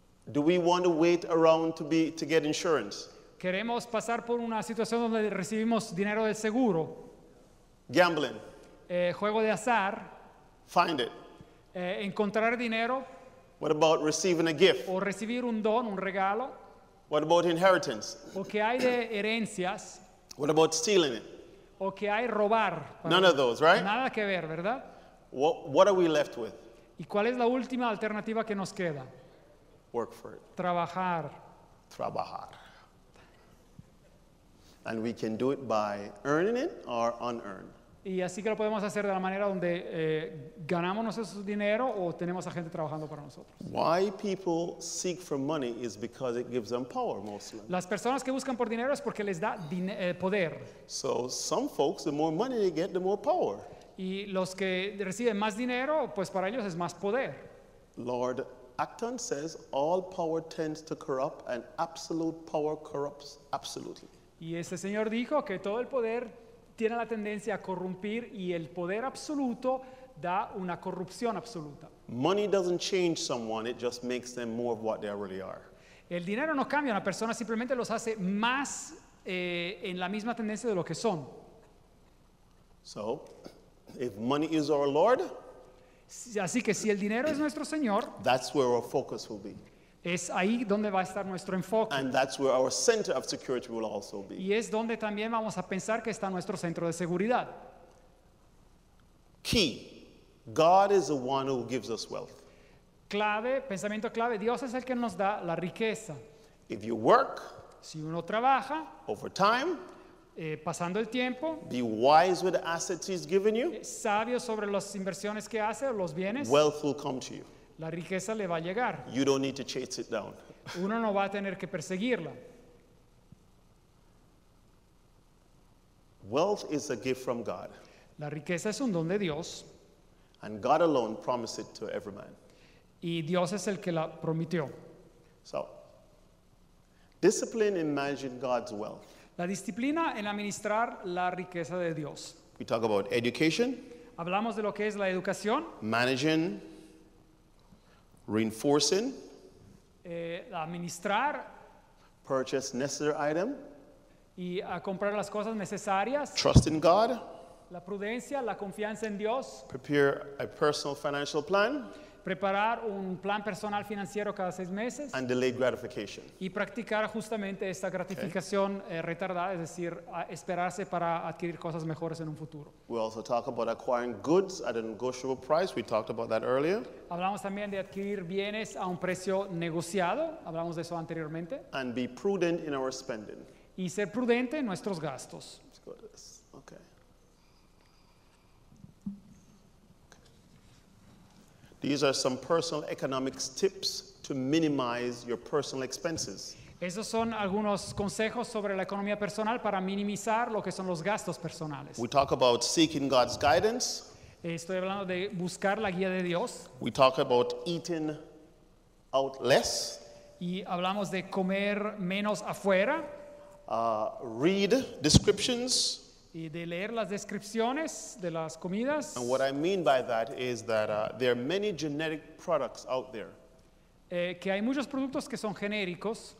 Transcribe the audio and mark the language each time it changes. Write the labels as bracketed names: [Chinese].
[English] Do we want to wait around to get insurance? [Spanish] Queremos pasar por una situación donde recibimos dinero del seguro, [English] Gambling. [Spanish] juego de azar, [English] Find it. [Spanish] encontrar dinero [English] What about receiving a gift? [Spanish] o recibir un don, un regalo, [English] What about inheritance? [Spanish] o que hay de herencias, [English] What about stealing it? [Spanish] o que hay robar. [English] None of those, right? [Spanish] Nada que ver, ¿verdad? [English] What are we left with? [Spanish] ¿Y cuál es la última alternativa que nos queda? [English] Work for it. [Spanish] Trabajar. Trabajar. [English] And we can do it by earning it or unearned. [Spanish] Y así que lo podemos hacer de la manera donde ganamos nuestro dinero o tenemos a gente trabajando para nosotros. [English] Why people seek for money is because it gives them power mostly. [Spanish] Las personas que buscan por dinero es porque les da poder. [English] So some folks, the more money they get, the more power. [Spanish] Y los que reciben más dinero, pues para ellos es más poder. [English] Lord Acton says all power tends to corrupt and absolute power corrupts absolutely. [Spanish] Y ese señor dijo que todo el poder tiene la tendencia a corrompir y el poder absoluto da una corrupción absoluta. [English] Money doesn't change someone, it just makes them more of what they really are. [Spanish] El dinero no cambia a una persona, simplemente los hace más en la misma tendencia de lo que son. [English] So, if money is our Lord, [Spanish] Así que si el dinero es nuestro Señor, [English] that's where our focus will be. [Spanish] Es ahí donde va a estar nuestro enfoque. [English] And that's where our center of security will also be. [Spanish] Y es donde también vamos a pensar que está nuestro centro de seguridad. [English] Key, God is the one who gives us wealth. [Spanish] Clave, pensamiento clave, Dios es el que nos da la riqueza. [English] If you work, [Spanish] Si uno trabaja, [English] over time, [Spanish] pasando el tiempo, [English] be wise with the assets He's given you, [Spanish] sabio sobre las inversiones que hace o los bienes, [English] wealth will come to you. [Spanish] la riqueza le va a llegar. [English] You don't need to chase it down. [Spanish] Uno no va a tener que perseguirla. [English] Wealth is a gift from God, [Spanish] La riqueza es un don de Dios [English] and God alone promised it to every man. [Spanish] y Dios es el que la prometió. [English] So, discipline in managing God's wealth. [Spanish] La disciplina en administrar la riqueza de Dios. [English] We talk about education, [Spanish] Hablamos de lo que es la educación, [English] managing, reinforcing, [Spanish] administrar [English] purchase necessary item, [Spanish] y a comprar las cosas necesarias, [English] trust in God, [Spanish] la prudencia, la confianza en Dios, [English] prepare a personal financial plan, [Spanish] preparar un plan personal financiero cada 6 meses [English] and delayed gratification. [Spanish] y practicar justamente esta gratificación retardada, es decir, esperarse para adquirir cosas mejores en un futuro. [English] We also talk about acquiring goods at a negotiable price. We talked about that earlier. [Spanish] Hablamos también de adquirir bienes a un precio negociado, hablamos de eso anteriormente, [English] And be prudent in our spending. [Spanish] y ser prudente en nuestros gastos. [English] Let's go to this. Okay. These are some personal economics tips to minimize your personal expenses. [Spanish] Esos son algunos consejos sobre la economía personal para minimizar lo que son los gastos personales. [English] We talk about seeking God's guidance. [Spanish] Estoy hablando de buscar la guía de Dios [English] We talk about eating out less. [Spanish] y hablamos de comer menos afuera [English] Read descriptions. [Spanish] y de leer las descripciones de las comidas. [English] And what I mean by that is that there are many generic products out there. [Spanish] Que hay muchos productos que son genéricos.